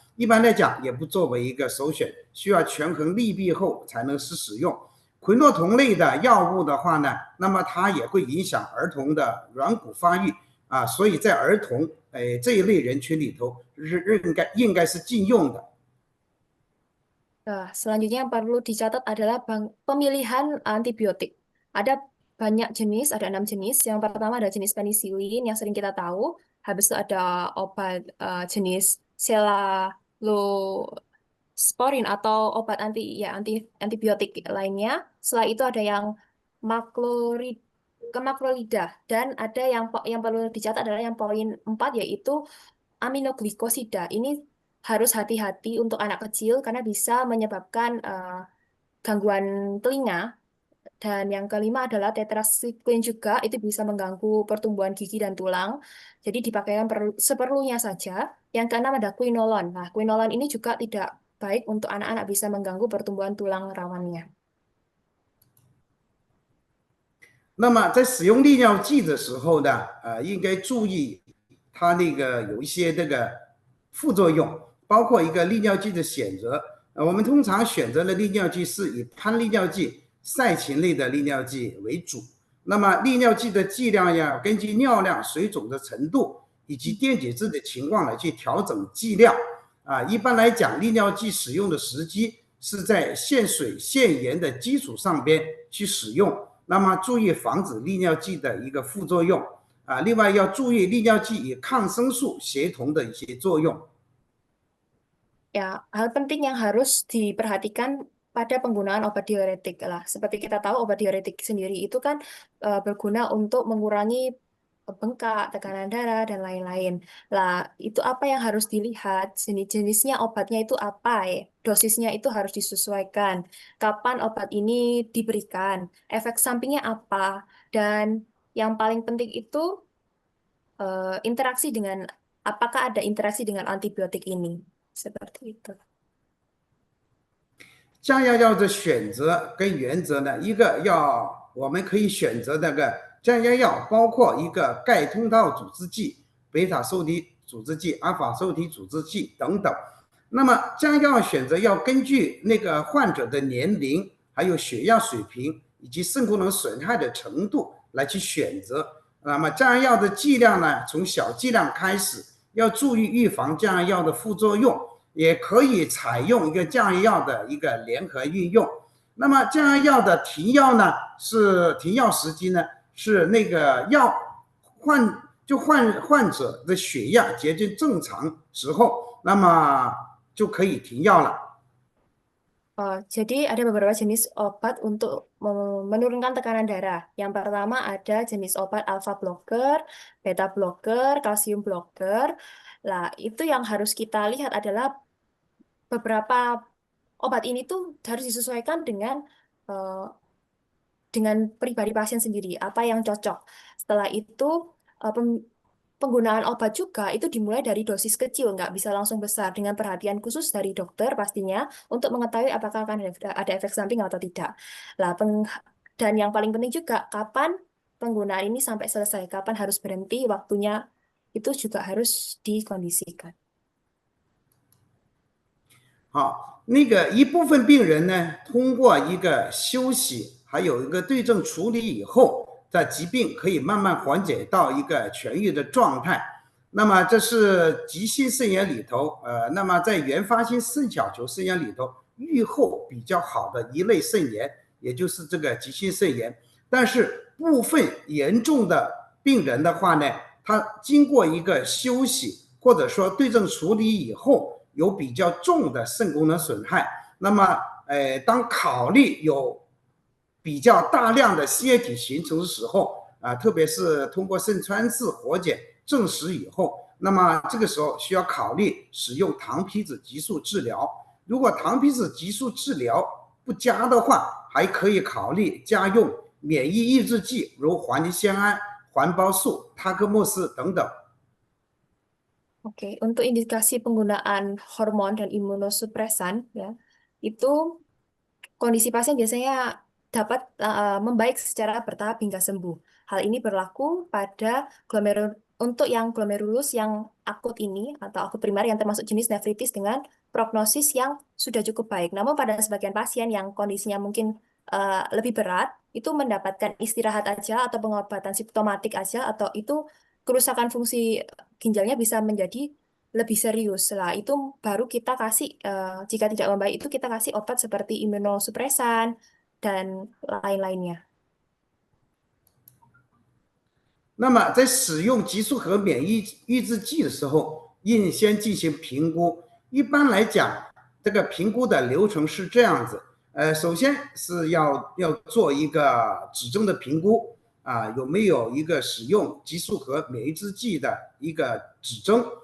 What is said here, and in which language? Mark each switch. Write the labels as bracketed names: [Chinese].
[Chinese] 一般来讲也不作为一个首选，需要权衡利弊后才能使用。喹诺酮类的药物的话呢，那么它也会影响儿童的软骨发育啊，所以在儿童这一类人群里头应该是禁用的。 [Indonesian] Selanjutnya yang perlu dicatat adalah pemilihan antibiotik. Ada banyak jenis, ada 6 jenis. Yang pertama ada jenis penisilin yang sering kita tahu. Habis itu ada obat jenis cephalosporin atau obat antibiotik lainnya. Setelah itu ada yang makrolida dan ada yang perlu dicatat adalah yang poin 4 yaitu aminoglikosida. Ini harus hati-hati untuk anak kecil karena bisa menyebabkan gangguan telinga. Dan yang kelima adalah tetracycline juga, itu bisa mengganggu pertumbuhan gigi dan tulang. Jadi dipakaikan seperlunya saja. Yang keenam ada quinolon. Nah, quinolon ini juga tidak baik untuk anak-anak, bisa mengganggu pertumbuhan tulang rawannya. [Chinese] 那么在使用利尿剂的时候呢，应该注意它那个有一些这个副作用，包括一个利尿剂的选择。我们通常选择的利尿剂是以泮利尿剂、噻嗪类的利尿剂为主。那么利尿剂的剂量要根据尿量、水肿的程度以及电解质的情况来去调整剂量。一般来讲，利尿剂使用的时机是在限水限盐的基础上边去使用。那么注意防止利尿剂的一个副作用另外要注意利尿剂与抗生素协同的一些作用。 [Indonesian] Ya, hal penting yang harus diperhatikan pada penggunaan obat diuretik lah. Seperti kita tahu obat diuretik sendiri itu kan berguna untuk mengurangi bengkak, tekanan darah, dan lain-lain. Lah, itu apa yang harus dilihat? Jenis-jenisnya obatnya itu apa ya? Dosisnya itu harus disesuaikan. Kapan obat ini diberikan? Efek sampingnya apa? Dan yang paling penting itu interaksi dengan, apakah ada interaksi dengan antibiotik ini? Seperti itu. [Chinese] 降压药的选择跟原则呢，一个我们可以选择那个降压药，包括一个钙通道阻滞剂、贝塔受体阻滞剂、阿尔法受体阻滞剂等等。那么降压药选择要根据那个患者的年龄、还有血压水平以及肾功能损害的程度来去选择。那么降压药的剂量呢，从小剂量开始，要注意预防降压药的副作用。也可以采用一个降压药的一个联合运用。那么降压药的停药呢，是停药时机呢，是那个患者的血压接近正常时候，那么就可以停药了。 [Indonesian] Jadi ada beberapa jenis obat untuk menurunkan tekanan darah. Yang pertama ada jenis obat alpha blocker, beta blocker, kalsium blocker. Lah, itu yang harus kita lihat adalah beberapa obat ini tuh harus disesuaikan dengan pribadi pasien sendiri, apa yang cocok. Setelah itu penggunaan obat juga itu dimulai dari dosis kecil, nggak bisa langsung besar, dengan perhatian khusus dari dokter pastinya untuk mengetahui apakah akan ada efek samping atau tidak. Lah, dan yang paling penting juga kapan penggunaan ini sampai selesai, kapan harus berhenti, waktunya itu juga harus dikondisikan. [Chinese] 好，那个一部分病人呢，通过一个休息，还有一个对症处理以后，在疾病可以慢慢缓解到一个痊愈的状态。那么这是急性肾炎里头，那么在原发性肾小球肾炎里头，预后比较好的一类肾炎，也就是这个急性肾炎。但是部分严重的病人的话呢，他经过一个休息或者说对症处理以后，有比较重的肾功能损害，那么当考虑有比较大量的血液体形成的时候特别是通过肾穿刺活检证实以后，那么这个时候需要考虑使用糖皮质激素治疗。如果糖皮质激素治疗不佳的话，还可以考虑加用免疫抑制剂，如环利酰胺、环孢素、他克莫司等等。 [Indonesian] Oke, untuk indikasi penggunaan hormon dan imunosupresan, ya, itu kondisi pasien biasanya dapat membaik secara bertahap hingga sembuh. Hal ini berlaku pada untuk yang glomerulus yang akut ini atau akut primer yang termasuk jenis nefritis dengan prognosis yang sudah cukup baik. Namun pada sebagian pasien yang kondisinya mungkin lebih berat, itu mendapatkan istirahat aja atau pengobatan simptomatik aja atau itu kerusakan fungsi ginjalnya bisa menjadi lebih serius. Setelah itu baru kita kasih jika tidak membaik itu kita kasih obat seperti imunosupresan dan lain-lainnya. [Chinese] 那么在使用激素和免疫抑制剂的时候，应先进行评估。一般来讲，这个评估的流程是这样子：首先是要做一个指征的评估啊，有没有一个使用激素和免疫抑制剂的一个指征。